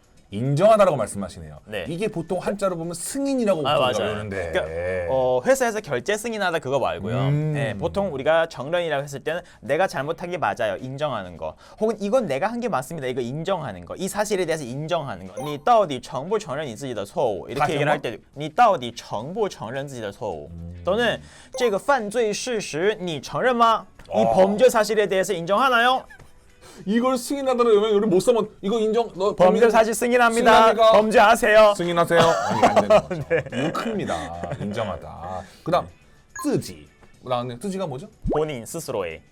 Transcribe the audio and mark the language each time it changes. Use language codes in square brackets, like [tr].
[ko] 인정하다라고 말씀하시네요. 네. 이게 보통 한자로 보면 승인이라고 맞아요. 부르는데. 그러니까, 회사에서 결제 승인하다 그거 말고요. 네, 보통 우리가 정론이라고 했을 때는 내가 잘못한 게 맞아요. 인정하는 거. 혹은 이건 내가 한 게 맞습니다. 이거 인정하는 거. 이 사실에 대해서 인정하는 거. [zh] 你到底承不承认你自己的错误 [ko] 이렇게 얘기를 할 때, [zh] 你到底承不承认自己的错误 또는 这个犯罪事实你承认吗? [ko] 이 범죄 사실에 대해서 인정하나요? 이걸 승인하다는 의미를 못 써면 이거 인정. 너 범죄 사실 승인합니다. 승인합니까? 범죄하세요. 승인하세요. 아니, 안 되는 거죠. 이거 큽니다. 인정하다. 그다음 自己. 그다음에 自己가 뭐죠? 본인 스스로의.